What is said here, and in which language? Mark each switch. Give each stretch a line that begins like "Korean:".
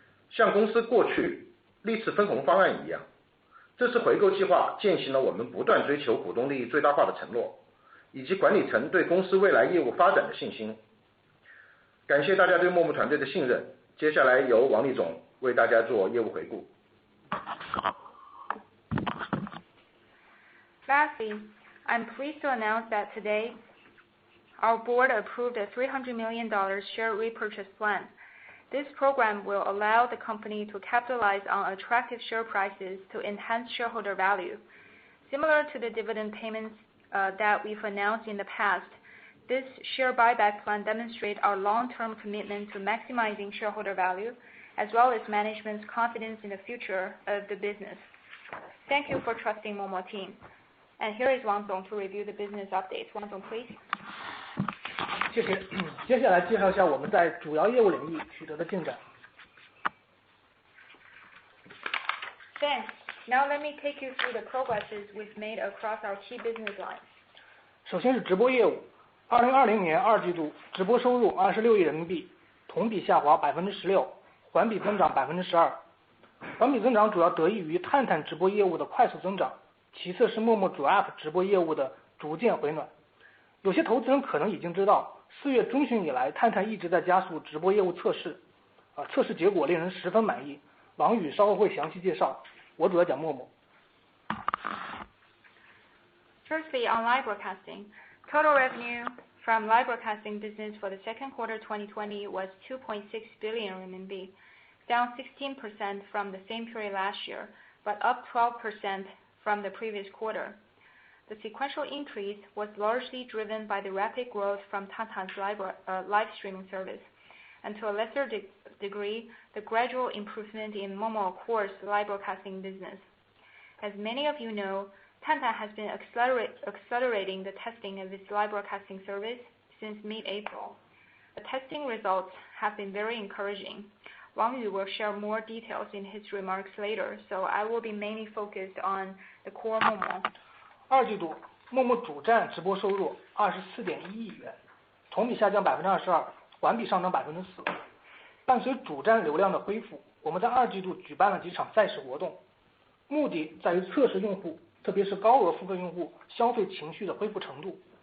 Chinese: 像公司过去历次分红方案一样，这次回购计划践行了我们不断追求股东利益最大化的承诺，以及管理层对公司未来业务发展的信心。感谢大家对陌陌团队的信任。接下来由王立总为大家做业务回顾。
English: Lastly, I'm pleased to announce that today our board approved a $300 million share repurchase plan. This program will allow the company to capitalize on attractive share prices to enhance shareholder value. Similar to the dividend payments that we've announced in the past, this share buyback plan demonstrates our long-term commitment to maximizing shareholder value, as well as management's confidence in the future of the business. Thank you for trusting Momo team. And here is Wang Zong to review the business updates. Wang Zong, please.
Chinese: 谢谢。接下来介绍一下我们在主要业务领域取得的进展。
English: Thanks. Now let me take you through the progresses we've made across our key business lines.
Chinese: 首先是直播业务，2020年2季度直播收入26亿人民币，同比下滑16%，环比增长12%。环比增长主要得益于探探直播业务的快速增长，其次是陌陌主 App 直播业务的逐渐回暖。有些投资人可能已经知道，4月中旬以来，探探一直在加速直播业务测试，测试结果令人十分满意。王宇稍后会详细介绍，我主要讲陌陌。
English: Firstly, on live broadcasting, total revenue from live broadcasting business for the second quarter 2020 was 2.6 billion RMB, down 16% from the same period last year, but up 12% from the previous quarter. The sequential increase was largely driven by the rapid growth from Tang's live streaming service, and to a lesser degree, the gradual improvement in Momo Core's live broadcasting business. As many of you know, Tang has been accelerating the testing of its live broadcasting service since mid-April. The testing results have been very encouraging. Wang Yu will share more details in his remarks later, so I will be mainly focused on the core Momo.
Chinese: 2季度，陌陌主站直播收入24.1亿元，同比下降22%，环比上涨4%。伴随主站流量的恢复，我们在2季度举办了几场赛事活动，目的在于测试用户，特别是高额付费用户消费情绪的恢复程度。